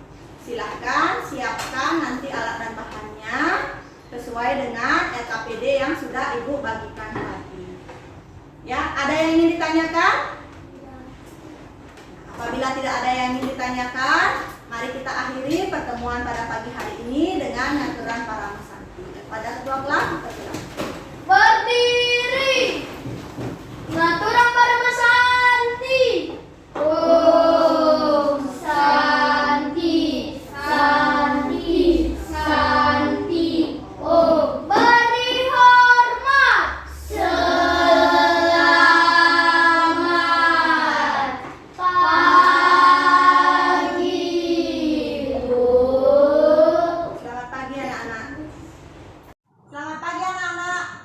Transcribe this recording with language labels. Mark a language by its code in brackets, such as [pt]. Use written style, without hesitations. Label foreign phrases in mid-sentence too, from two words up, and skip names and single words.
[id] Silahkan siapkan nanti alat dan bahannya sesuai dengan LKPD yang sudah Ibu bagikan tadi. Ya, ada yang ingin ditanyakan? Apabila tidak ada yang ingin ditanyakan, mari kita akhiri pertemuan pada pagi hari ini dengan [ban] ngaturan para masanti. [id] Pada ketua kelas, kita silakan. Berdiri. [ban] Ngaturan para masanti. [sa] Om Santi, Santi, Santi. [id] Om beri hormat. Selamat pagi. Selamat pagi anak-anak. Selamat pagi anak-anak.